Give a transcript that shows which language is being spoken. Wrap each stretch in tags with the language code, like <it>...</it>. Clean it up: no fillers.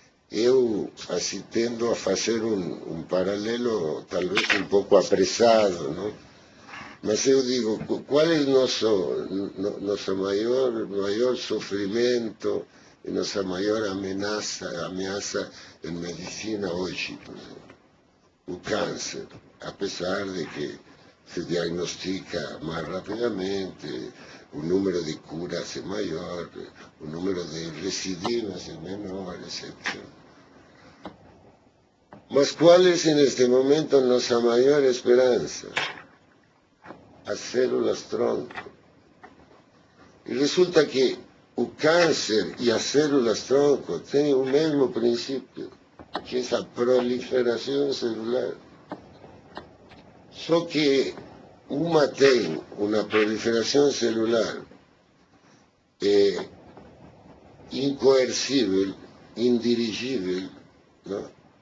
<pt>Eu tendo a fazer um paralelo, talvez um pouco apressado, não? Mas eu digo, qual é nosso maior sofrimento e nossa maior ameaça em medicina hoje, por exemplo? O câncer.</pt> <es>a pesar de que se diagnostica más rápidamente, un número de curas es mayor, un número de recidivas es menor, etc. Mas ¿cuál es en este momento nuestra mayor esperanza?</es> <pt>As células tronco. E resulta que o câncer e as células tronco têm o mesmo princípio, que é a proliferação celular. Só que uma tem uma proliferação celular incoercível, indirigível, não?</pt>